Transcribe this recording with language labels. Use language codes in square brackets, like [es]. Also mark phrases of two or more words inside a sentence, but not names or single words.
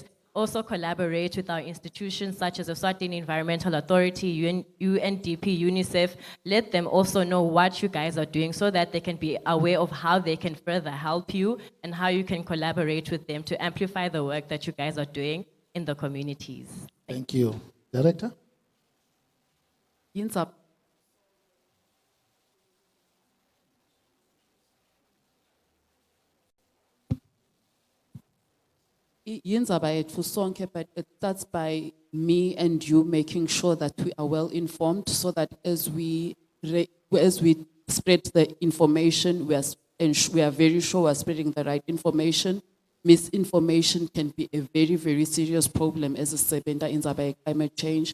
[en] Also collaborate with our institutions such as the Eswatini Environmental Authority, UNDP, UNICEF. Let them also know what you guys are doing so that they can be aware of how they can further help you and how you can collaborate with them to amplify the work that you guys are doing in the communities. Thank you. Director? [ss] Yinzab. Yinzaba yethu sonke, [en] but it starts by me and you making sure that we are well informed, so that as we spread the information, we are very sure we're spreading the right information. Misinformation can be a very, very serious problem as a sebenta in climate change.